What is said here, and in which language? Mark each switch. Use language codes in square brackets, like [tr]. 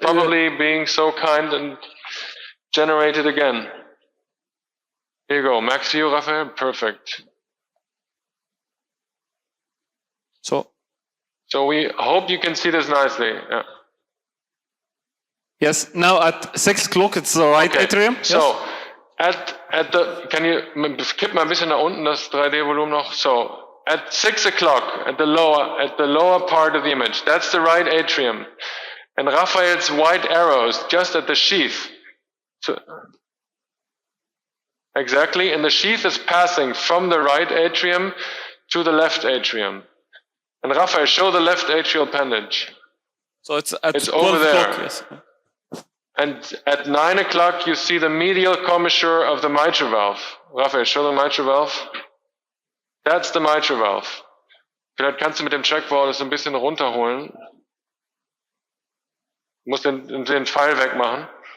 [en] probably being so kind and generate it again. Here you go. Max view, Raphael. Perfect. So we hope you can see this nicely. Yeah. Yes, now at 6 o'clock it's the right Okay. atrium. Yes? So at the can you [de] kipp mal ein bisschen nach unten das 3D-Volumen noch? [en] So at 6 o'clock at the lower part of the image, that's the right atrium, and Raphael's white arrows just at the sheath. So exactly, and the sheath is passing from the right atrium to the left atrium. And Raphael, show the left atrial appendage. So it's at It's 12 over there. o'clock. Yes. And at 9 o'clock, you see the medial commissure of the mitral valve. Raphael, show the mitral valve. That's the mitral valve. [de] Vielleicht kannst du mit dem Trackball das ein bisschen runterholen. Du musst den Pfeil wegmachen.